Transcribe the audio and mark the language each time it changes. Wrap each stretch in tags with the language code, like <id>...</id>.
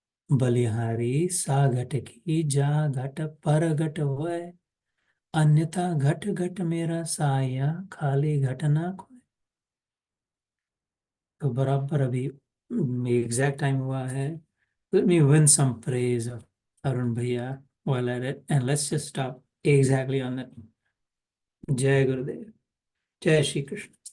<hi>बलिहारी सा घट की जा घट पर घट होए, अन्यथा घट घट मेरा साया खाली घट ना खोए। तो बराबर अभी एग्जैक्ट टाइम हुआ है।</hi> <en>Let me win some praise of Arun Bhaiya while at it, and let's just stop exactly on that.</en> <hi>जय गुरुदेव, जय श्री कृष्ण।</hi>